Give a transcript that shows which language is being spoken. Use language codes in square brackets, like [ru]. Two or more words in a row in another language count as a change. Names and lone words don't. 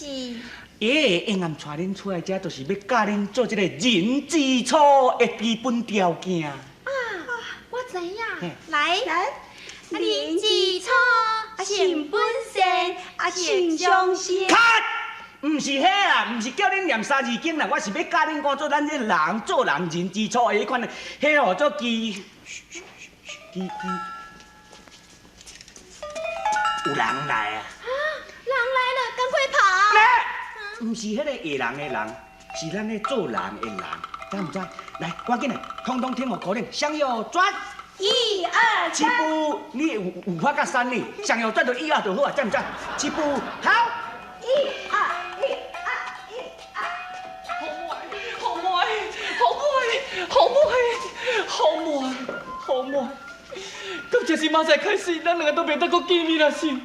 [nan] 因暗带恁出来，这就是要教恁做这个人之初的基本条件。我知影。来，人之初，性本善，性相近。唔是迄啦，唔是叫恁念三字经啦，我是要教恁讲做咱这人做人人之初的迄款的，迄号做有人来啊！人来了，赶快跑！唔是迄个会人的人，是咱咧做人的人，知唔知？来，赶紧来，通通听我口令，向右转。 1、2、起步，你有法甲3呢？向右转就1、2就好啊，知唔知？起步，好。 1、2、好妹，到这时马才开始，咱两个都袂得搁见面啦，是。